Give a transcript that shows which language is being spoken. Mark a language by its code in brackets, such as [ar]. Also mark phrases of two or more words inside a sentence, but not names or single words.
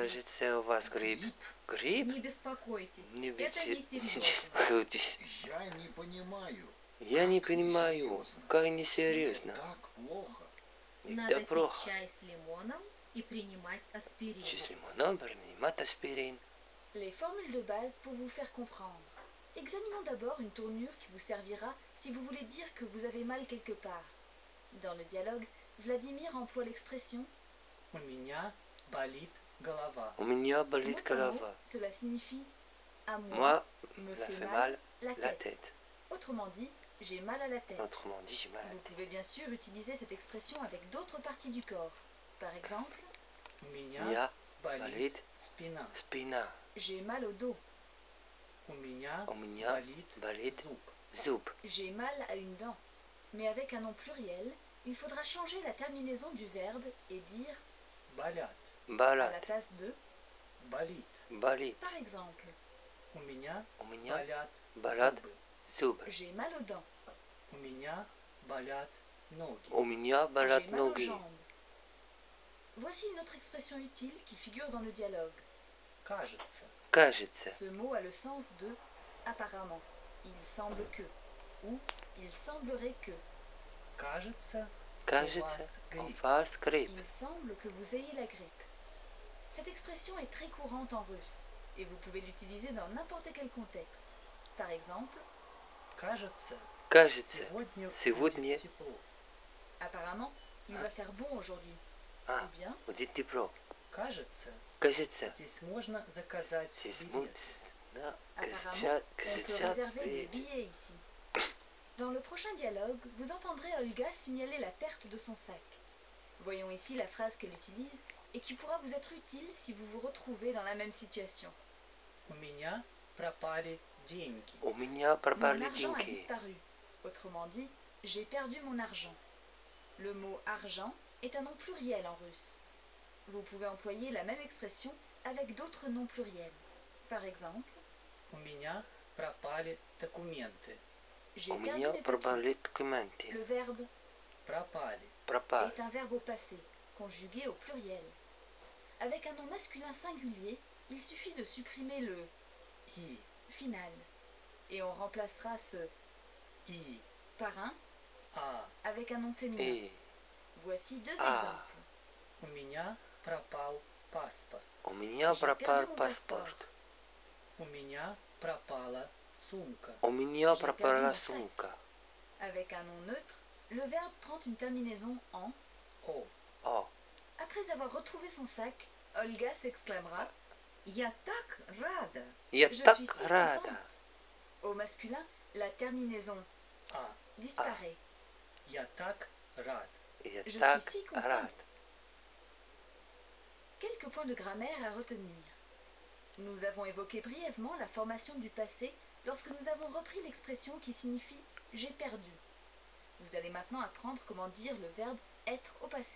[ru] Кажется, у вас грипп. Грипп? Не беспокойтесь. Не Это не серьезно. беспокойтесь. Я не понимаю. Я не Как понимаю, несерьезно? как Мне несерьезно. так плохо. Надо Это пить плохо. чай с лимоном и принимать аспирин. С лимоном принимать аспирин. [fr] Les formules de base pour vous faire comprendre. Examinons d'abord une tournure qui vous servira si vous voulez dire que vous avez mal quelque part. Dans le dialogue, Vladimir emploie l'expression [ru] У меня болит голова. У меня болит [fr] mot à mot, [ru] голова. [fr] cela signifie à moi, Moi, me la fait fait mal mal la la tête. tête. Autrement dit, j'ai mal à la tête. Autrement dit, j'ai mal à Vous la tête. pouvez bien sûr utiliser cette expression avec d'autres parties du corps. Par exemple, [ru] У меня Я болит болит спина. спина. [fr] j'ai mal au dos, [ru] У меня У меня болит зуб. зуб. [fr] j'ai mal à une dent. Mais avec un nom pluriel, il faudra changer la terminaison du verbe et dire [ru] Болят. [fr] à la [ru] Болят. [fr] place de. [ru] Болит. Болит. [fr] Par exemple, [ru] У меня У меня болят болят зубы. зубы. [fr] j'ai mal aux dents, [ru] У меня болят ноги. У меня болят [fr] j'ai mal aux [ru] ноги. [fr] jambes. Voici une autre expression utile qui figure dans le dialogue. [ru] Кажется. Кажется. [fr] Ce mot a le sens de apparemment. Il semble que. Ou il semblerait que. [ru] Кажется, Кажется, у у вас грипп. вас грипп. [fr] Il semble que vous ayez la grippe. Cette expression est très courante en russe et vous pouvez l'utiliser dans n'importe quel contexte. Par exemple, [ru] Кажется, Кажется, сегодня сегодня- будет тепло. [fr] apparemment, il va faire bon aujourd'hui. [ru] А, [fr] Ou bien, [ru] будет тепло. Кажется, Кажется, здесь можно заказать здесь билет. можно [fr] apparemment, on peut [ru] кажется, [fr] réserver des billets ici. Dans le prochain dialogue, vous entendrez Olga signaler la perte de son sac. Voyons ici la phrase qu'elle utilise et qui pourra vous être utile si vous vous retrouvez dans la même situation. [ru] У меня пропали деньги. У меня [fr] Mon [ru] пропали [fr] argent a [ru] деньги. [fr] disparu. Autrement dit, j'ai perdu mon argent. Le mot argent est un nom pluriel en russe. Vous pouvez employer la même expression avec d'autres noms pluriels. Par exemple, [ru] У меня пропали документы. [fr] j'ai [ru] У [fr] perdu [ru] меня [fr] mes papiers. [ru] пропали документы. [fr] Le verbe [ru] Пропали. Пропали. [fr] est un verbe au passé, conjugué au pluriel. Avec un nom masculin singulier, il suffit de supprimer le [ru] И. [fr] final et on remplacera ce [ru] И. [fr] par un [ru] А. [fr] avec un nom féminin. [ru] И. [fr] Voici deux Ah. exemples. [ru] У меня пропал паспорт. У меня [fr] J'ai [ru] пропал [fr] perdu mon [ru] паспорт. У меня пропала сумка. У меня [fr] J'ai [ru] пропала [fr] perdu mon sac. [ru] сумка. [fr] Avec un nom neutre, le verbe prend une terminaison en. [ru] О. О, [fr] Après avoir retrouvé son sac, Olga s'exclamera [ru] Я так рада. я [fr] Je [ru] так [fr] suis si [ru] рада. [fr] contente. Au masculin, la terminaison [ru] А. [fr] disparaît. [ru] Я так рад. Я [fr] Je [ru] так [fr] suis si content. [ru] рад. [fr] Quelques points de grammaire à retenir. Nous avons évoqué brièvement la formation du passé lorsque nous avons repris l'expression qui signifie j'ai perdu. Vous allez maintenant apprendre comment dire le verbe être au passé.